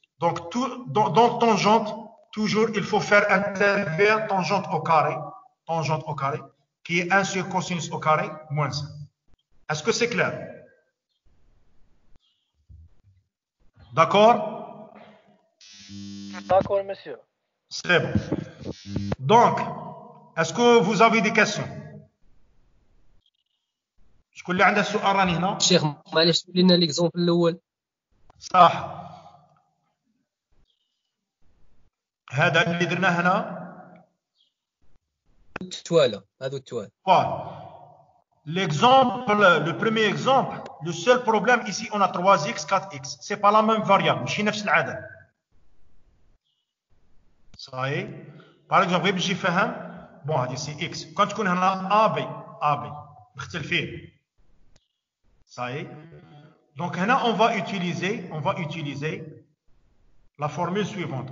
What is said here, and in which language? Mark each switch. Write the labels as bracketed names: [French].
[French] Donc, dans tangente, toujours, il faut faire intervenir tangente au carré, qui est 1 sur cosinus au carré, moins 1. Est-ce que c'est clair? D'accord? D'accord, monsieur. C'est bon. Donc, est-ce que vous avez des questions? [Arabic] شكون اللي عنده سؤال راني هنا؟ شيخ معليش قول لنا ليكزومبل الاول. صح. هذا اللي درناه هنا التواله هذو التوال. [French] L'exemple, le premier exemple, le seul problème ici, on a 3x, 4x. C'est pas la même variable. [Arabic] ماشي نفس العدد. صحيح. [French] Par exemple, [Arabic] باش يفهم. [French] Bon, [Arabic] هذه [French] c'est x. quand [Arabic] تكون هنا AB مختلفين. صحيح. [French] Donc [Arabic] هنا [French] on va utiliser la formule suivante.